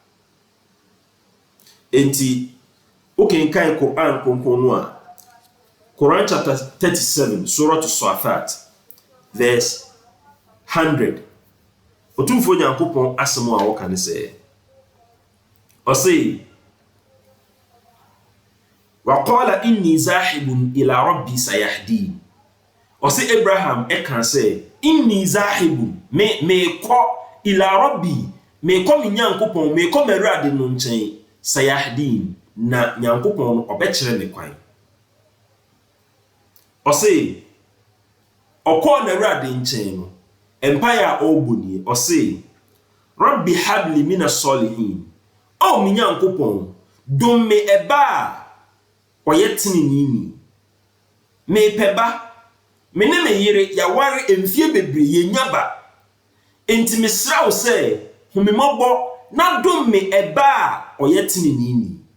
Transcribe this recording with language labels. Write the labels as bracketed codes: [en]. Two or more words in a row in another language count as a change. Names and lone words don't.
[ak] enti okenkan Quran konkon no a Quran chapter 37 Surah As-Safat verse 100 otumfo Nyankopɔn asɛm a wɔka ne sɛ ɔsɛ [ar] وقال إني ذاهب إلى ربي سيهدين [ak] ɔsɛ Abraham ɛka sɛ [ar] إني ذاهب [ak] mekɔ [ar] إلى ربي [ak] mekɔ me Nyankopɔn mekɔ m'Awurade no nkyɛn سيهدين na Nyankopɔn no ɔbɛkyerɛ me kwan ɔsɛ ɔkɔ n'Awurade nkyɛn no empire a ɔbɔ nie ɔsɛ [ar] رب هب لي من الصالحين [ak] me Nyankopɔn dom me ɛba ɔyɛ tinini me pɛba me ne me yere yaware emfie bebree yenya ba enti mesra wo sɛ humimɔbɔ na dom me ɛba ɔyɛ tinini